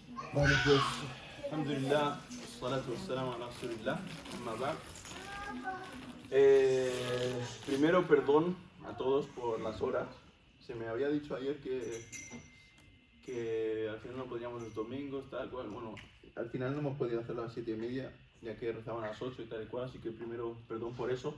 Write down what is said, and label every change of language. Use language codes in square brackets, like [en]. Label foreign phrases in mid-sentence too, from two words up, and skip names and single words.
[es] Vale, pues, [ar] الحمد لله، الصلاة والسلام على رسول الله، أما بعد. [es] Primero, perdón a todos por las horas. Se me había dicho ayer que al final no podíamos los domingos, tal cual. Bueno, al final no hemos podido hacerlo a las 7:30, ya que rezaban a las 8 y tal y cual, así que primero, perdón por eso.